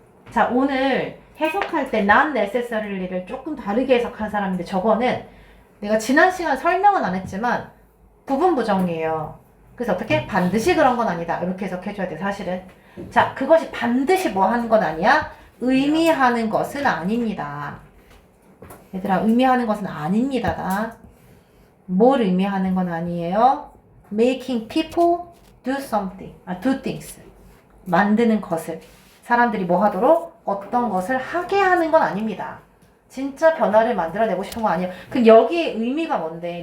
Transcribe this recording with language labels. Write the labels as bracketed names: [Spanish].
[Korean] 자, 오늘 해석할 때 not necessary를 조금 다르게 해석한 사람인데, 저거는 내가 지난 시간 설명은 안 했지만 부분 부정이에요. 그래서 어떻게? 반드시 그런 건 아니다. 이렇게 해석해줘야 돼, 사실은. 자, 그것이 반드시 뭐 하는 건 아니야? 의미하는 것은 아닙니다. 얘들아, 의미하는 것은 아닙니다. 뭘 의미하는 건 아니에요? [English] Making people do something, do things. [Korean] 만드는 것을. 사람들이 뭐 하도록? 어떤 것을 하게 하는 건 아닙니다. 진짜 변화를 만들어내고 싶은 거 아니에요. 그럼 여기에 의미가 뭔데?